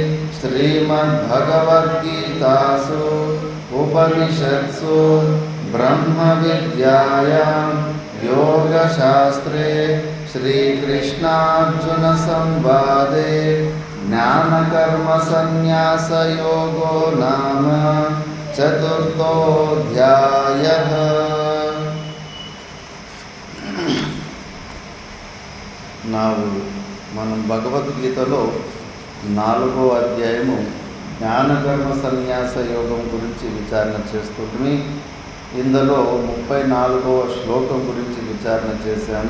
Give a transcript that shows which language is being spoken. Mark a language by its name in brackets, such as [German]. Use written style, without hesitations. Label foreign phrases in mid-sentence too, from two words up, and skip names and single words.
[Sanskrit] श्रीमद्भगवद्गीतासु उपनिषत्सु ब्रह्मविद्यायां योगशास्त्रे श्रीकृष्णार्जुनसंवादे ज्ञानकर्मसन्न्यासयोगो नाम चतुर्थोऽध्यायः। [Telugu] మనం భగవద్గీతలో 4వ అధ్యాయము జ్ఞానకర్మ సన్యాస యోగం గురించి విచారణ చేస్తుంది. ఇందులో 34వ శ్లోకం గురించి విచారణ చేశాము.